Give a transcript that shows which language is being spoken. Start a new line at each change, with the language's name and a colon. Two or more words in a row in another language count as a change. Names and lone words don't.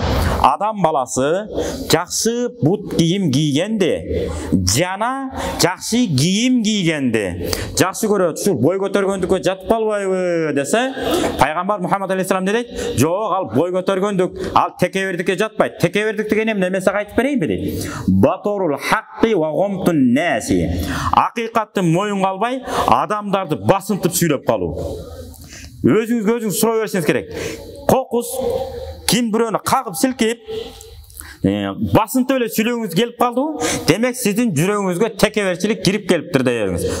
Kyrgyz: Адам баласы жакшы бут кийим кийгенде, жана жакшы кийим кийгенде жакшы көрөт, ушул бой көтөргөндүккө жатып калбайбы десе, пайгамбар Мухаммад алейхиссалам дейт, жок, ал бой көтөргөндүк, ал текебердикке жатпайт. Текебердик деген эмне? Мен сага айтып берейинби дейт.
Arabic: بطر الحق وغمط الناس.
Kyrgyz: Акыйкатты моюнга албай, адамдарды басынтып сүйлөп калуу. Өзүңүзгө суроо берсеңиз керек. Кокус ким бирөөнү кагып силкип, басынтып эле сүйлөгүңүз келип калды, демек сиздин жүрөгүңүзгө текеберчилик кирип келиптир деп бериңиз.